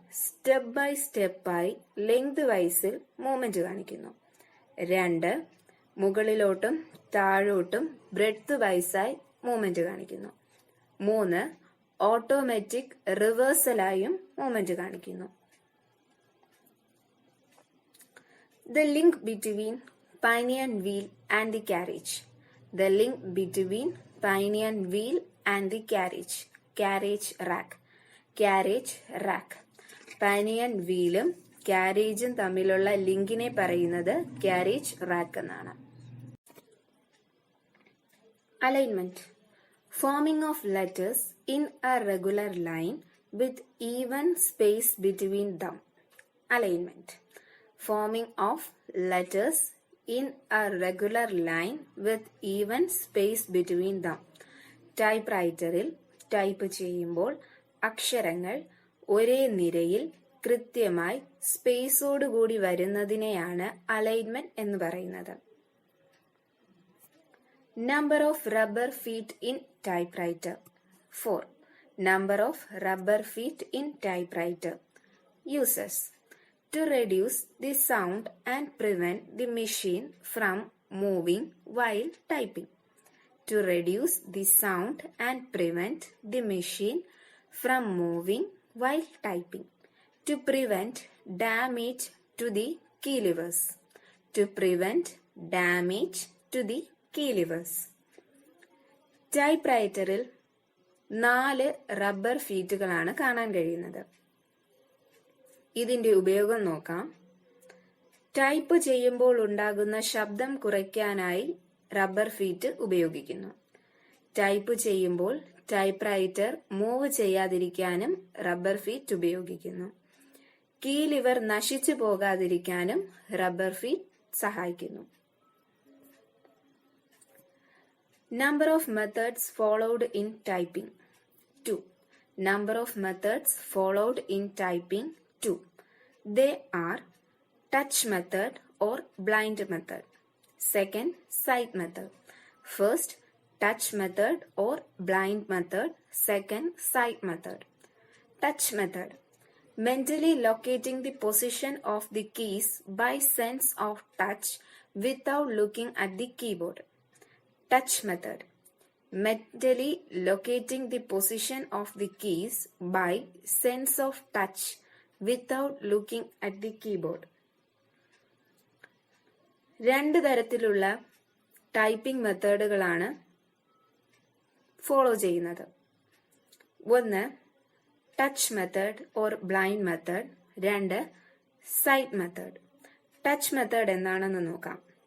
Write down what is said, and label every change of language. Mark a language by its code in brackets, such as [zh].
[ml] Step by സ്റ്റെപ്പായി length വൈസിൽ movement കാണിക്കുന്നു. 2. മുകളിലോട്ടും താഴോട്ടും breadth വൈസായി movement കാണിക്കുന്നു. 3. Automatic റിവേഴ്സലായും movement കാണിക്കുന്നു. [en] The link between pinion wheel and the carriage. the link between pinion wheel and the carriage rack. Carriage rack. [ml] Banyan വീലും ക്യാരേജും തമ്മിലുള്ള ലിങ്കിനെ പറയുന്നത് carriage rack എന്നാണ്. [en] Alignment. Forming of letters in a regular line with even space between them. Alignment. Forming of letters in a regular line with even space between them. [ml] ടൈപ്പ്റൈറ്ററിൽ type ചെയ്യുമ്പോൾ അക്ഷരങ്ങൾ ഒരേ നിരയിൽ കൃത്യമായി സ്പേസോടുകൂടി വരുന്നതിനെയാണ് alignment എന്ന് പറയുന്നത്. [en] Number of rubber feet in typewriter. 4. Number of rubber feet in typewriter. Uses. To reduce the sound and prevent the machine from moving while typing. To reduce the sound and prevent the machine from moving while typing. To prevent damage to the key levers. To prevent damage to the key levers. [ml] ടൈപ്പ്റൈറ്ററിൽ 4 rubber ഫീറ്റുകളാണ് കാണാൻ കഴിയുന്നത്. ഇതിന്റെ ഉപയോഗം നോക്കാം. Type ചെയ്യുമ്പോൾ ഉണ്ടാകുന്ന ശബ്ദം കുറയ്ക്കാനായി rubber feet ഉപയോഗിക്കുന്നു. Type ചെയ്യുമ്പോൾ ടൈപ്പ്റൈറ്റർ മൂവ് ചെയ്യാതിരിക്കാനും റബ്ബർ ഫീറ്റ് ഉപയോഗിക്കുന്നു. കീ ലിവർ നശിച്ചു പോകാതിരിക്കാനും റബ്ബർ ഫീറ്റ് സഹായിക്കുന്നു. [en] Number of methods followed in typing. 2. Number of methods followed in typing. 2. They are touch method or blind method. Second, sight method. First, touch method or blind method. Second, sight method. Touch method. Mentally locating the position of the keys by sense of touch without looking at the keyboard. Touch method. Mentally locating the position of the keys by sense of touch without looking at the keyboard. [ml] 2 തരത്തിലുള്ള typing മെത്തേഡുകളാണ് follow ചെയ്യുന്നത്. [en] ഒന്ന് touch method or blind method. [ml] 2 site method. Touch method എന്താണെന്ന് നോക്കാം.